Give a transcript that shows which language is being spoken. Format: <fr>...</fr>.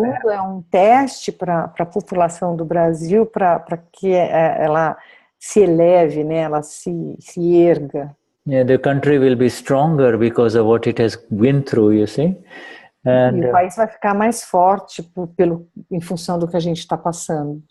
<pt>Tudo é teste para a população do Brasil, para que ela se eleve, né? Ela se erga.</pt> <en>Yeah, the country will be stronger because of what it has been through, you see.</en> <pt>E o país vai ficar mais forte em função do que a gente está passando.</pt>